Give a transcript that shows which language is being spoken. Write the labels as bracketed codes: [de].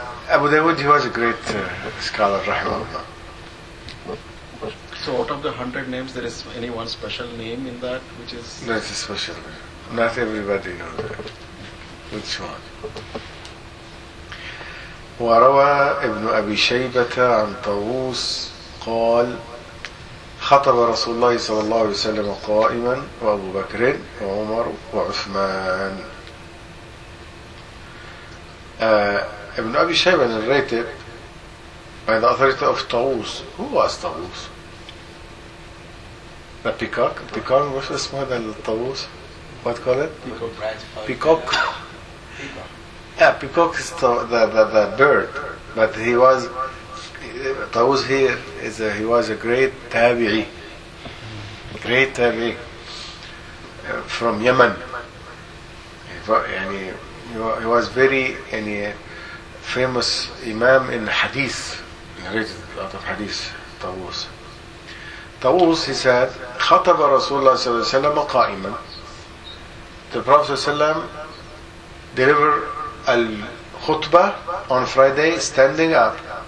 [en] Abu Dawood, he was a great scholar, rahimahullah. So out of the 100 names, there is any one special name in that which is... No, it's a special name. Not everybody knows that. Which one? [ar] وروى ابن أبي شيبة عن طاووس قال خطب رسول الله صلى الله عليه وسلم قائما وأبو بكر وعمر وعثمان. [en] ابن أبي شيبة narrated by the authority of طاووس. Who was طاووس? The peacock? Peacock, what's the name of the طاووس? What call it? Peacock. Yeah, peacock is the bird, but he was, Tawuz here, is a, he was a great tabi'i, great tabi'i from Yemen. He was very famous imam in hadith, narrated a lot of hadith, Tawuz. [ar] Tawuz, [en] he said, [ar] خطب رسول الله صلى الله عليه وسلم قائما. [en] The Prophet ﷺ delivered Al-Khutbah on Friday, standing up.